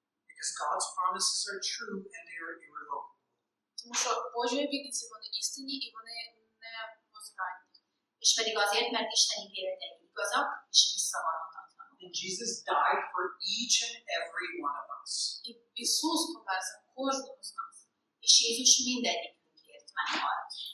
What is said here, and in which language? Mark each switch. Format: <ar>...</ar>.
<en>Because God's promises are true and they are irrevocable.</en> <uk>Тому що Божі обітниці, вони істинні і вони невозвратні.</uk> <hu>És pedig azért, mert Isten ígéretei igazak és visszavonhatatlanok.</hu> <en>And Jesus died for each and every one of us.</en> <uk>І Ісус помер за кожного з нас.</uk> <hu>És Jézus mindegyikünkért meghalt.</hu>